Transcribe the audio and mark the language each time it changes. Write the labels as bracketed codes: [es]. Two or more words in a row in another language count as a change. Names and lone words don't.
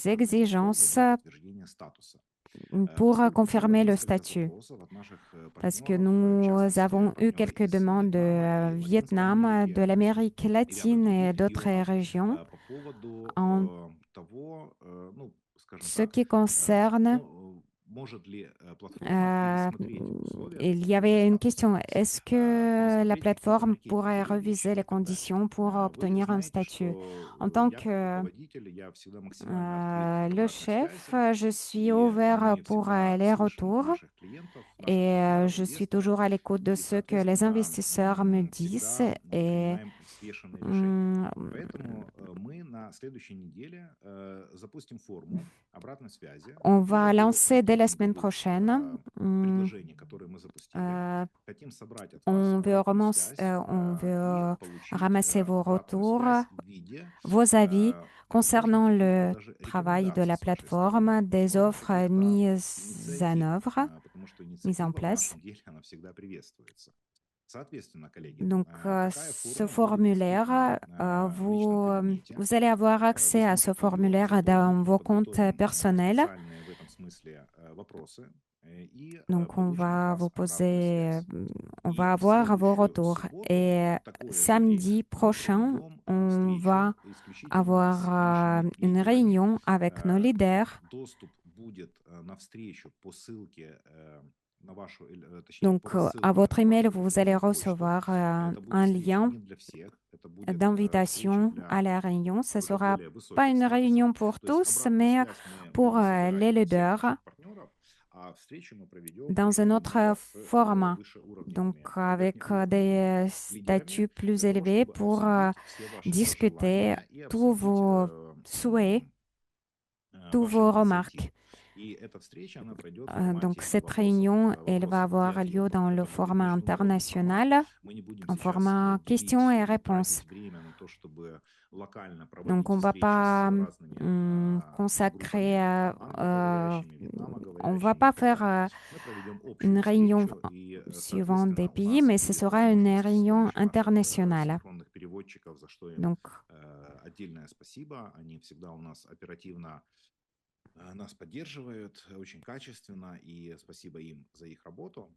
[fr] exigences [ru] для подтверждения статуса. [fr] pour [ru] Было [fr] confirmer le [ru] несколько [fr] statut. [ru] запросов от наших [fr] Parce que [ru] партнеров, в [fr] nous [ru] частности, [fr] avons eu [ru] партнеры [fr] quelques [ru] из [fr] demandes de [ru] Вьетнама и Латинской [fr] Vietnam, [ru] Америки [fr] de l'Amérique [ru] и ряда [fr] latine et [ru] других [fr] d'autres [ru] регионов [fr] régions [ru] по поводу [fr] en [ru] того, ну, скажем [fr] ce [ru] так, [fr] qui concerne [ru] может ли платформа [fr] Euh, [ru] пересмотреть условия, [fr] il y [ru] какие [fr] avait une [ru] предоставлены, [fr] question. Est-ce que la [ru] пересмотреть какие-то [fr] plateforme pourrait [ru] маркетинговые [fr] reviser [ru] вещи [fr] les [ru] и так далее. [fr] conditions pour [ru] Вы [fr] obtenir un [ru] знаете, [fr] statut? [ru] что [fr] En tant [ru] я как [fr] que [ru] руководитель, я всегда максимально открыт к [fr] le [ru] обратной [fr] chef, [ru] связи, [fr] je suis [ru] и [fr] ouvert [ru] мы [fr] pour [ru] всегда [fr] les [ru] слышим [fr] retours [ru] наших клиентов, наших [fr] et [ru] партнеров, [fr] je suis [ru] инвесторов, [fr] toujours à l'écoute de [ru] и, [fr] ce que les [ru] соответственно, [fr] investisseurs me disent [ru] всегда [fr] et [ru] принимаем взвешенные решения. hum, Поэтому мы на следующей неделе запустим форму обратной связи по [fr] on va [ru] поводу [fr] lancer dès la semaine [ru] маркетинговых [fr] prochaine. [ru] предложений, которые мы запустили. Euh, Хотим собрать от вас обратную связь [fr] on [ru] и [fr] veut [ru] получить [fr] ramasser vos [ru] обратную [fr] retours, [ru] связь в виде, [fr] vos avis [ru] возможно, [fr] concernant [ru] каких-то [fr] le [ru] даже [fr] travail de [ru] рекомендаций [fr] la [ru] с вашей стороны, [fr] plateforme, des [ru] возможно, [fr] offres [ru] каких-то [fr] mises en [ru] инициатив, [fr] œuvre, [ru] потому что [fr] mises en [ru] инициатива в [fr] place. [ru] нашем деле, она всегда приветствуется. Соответственно, коллеги, [fr] Donc, [ru] такая [fr] ce [ru] форма будет доступна [fr] formulaire, [ru] в lичном кабинете. [fr] vous allez avoir accès [ru] Вы [fr] à ce [ru] сможете ее [fr] formulaire dans [ru] заполнить. Мы [fr] vos comptes [ru] подготовим [fr] personnels. [ru] специальные в этом смысле вопросы и [fr] Donc, on [ru] получим от [fr] va [ru] вас [fr] vous [ru] обратную [fr] poser, [ru] связь. [fr] on [ru] И [fr] va [ru] в [fr] avoir vos [ru] следующую [fr] retours. [ru] субботу [fr] Et [ru] в такое же время [fr] samedi [ru] мы [fr] prochain, [ru] проведем [fr] on [ru] встречу [fr] va [ru] исключительно с [fr] avoir [ru] нашими [fr] une [ru] лидерами. [fr] réunion avec nos leaders. [ru] Доступ будет на встречу по ссылке на вашу, точнее, [fr] Donc, [ru] по [fr] à [ru] рассылке [fr] votre [ru] на [fr] email, [ru] вашу [fr] vous allez [ru] электронную почту. [fr] recevoir [ru] Это будет [fr] un [ru] встреча [fr] lien [ru] не для всех, это будет встреча [fr] d'invitation à [ru] для [fr] la réunion. Ce ne [ru] уже [fr] sera [ru] более [fr] pas [ru] высоких [fr] une [ru] статусов. [fr] réunion pour [ru] То есть [fr] tous, [ru] обратную [fr] mais [ru] связь мы [fr] pour [ru] будем собирать [fr] les [ru] от всех [fr] leaders [ru] наших партнеров, а встречу мы проведем [fr] dans [ru] уже [fr] un autre [ru] именно с [fr] format. Donc, [ru] вышеуровневыми, [fr] avec [ru] верхнеуровневыми [fr] des [ru] лидерами [fr] statuts plus [ru] для того, [fr] élevés [ru] чтобы [fr] pour [ru] обсудить все ваши [fr] discuter [ru] пожелания и [fr] tous [ru] обсудить [fr] vos souhaits, tous [ru] ваши [fr] vos remarques. [ru] инициативы. И эта встреча, она пройдет в формате [fr] Donc, [ru] не [fr] cette [ru] вопросов, [fr] réunion, elle va [ru] вопросов и [fr] avoir lieu [ru] ответов. [fr] dans le [ru] Это будет [fr] format [ru] международный формат. [fr] international, [ru] Мы не будем [fr] en [ru] сейчас [fr] format questions [ru] делить [fr] et [ru] и [fr] réponses. [ru] тратить время на то, чтобы локально [fr] Donc, on [ru] проводить [fr] ne va [ru] встречи с [fr] pas [ru] разными [fr] consacrer, [ru] группами англоговорящими, [fr] on va [ru] вьетнамоговорящими и [fr] pas [ru] так [fr] faire [ru] далее. Мы проведем [fr] une [ru] общую [fr] réunion [ru] встречу, и, [fr] suivant des [ru] соответственно, у [fr] pays, [ru] нас [fr] mais ce [ru] будет [fr] sera une [ru] возможность с [fr] réunion [ru] помощью наших [fr] internationale. [ru] синхронных переводчиков, за что им [fr] Donc, [ru] отдельное спасибо. Они всегда у нас оперативно нас поддерживают очень качественно, и спасибо им за их работу.